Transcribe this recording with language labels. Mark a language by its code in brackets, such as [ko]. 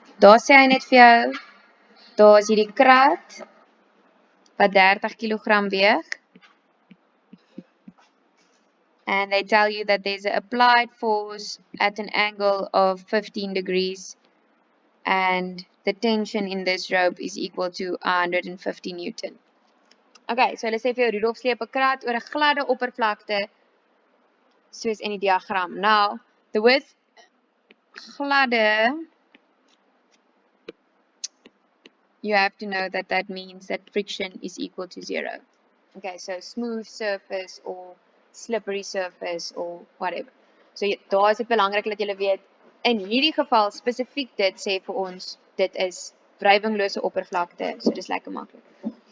[af] Daar sê hy net vir jou, daar is hierdie krat wat 30 kg weeg. [en] And they tell you that there's an applied force at an angle of 15 degrees and the tension in this rope is equal to 150 Newton. [af] Okay, so hulle sê vir jou, Rudolf sleep 'n krat oor 'n gladde oppervlakte soos in die diagram. [en] Now, the with gladde, you have to know that that means that friction is equal to 0. Okay, so smooth surface or slippery surface or whatever. [af] So daar is dit belangrik dat julle weet, in hierdie geval spesifiek dit sê vir ons, dit is wrywinglose oppervlakte, so dis lekker maklik.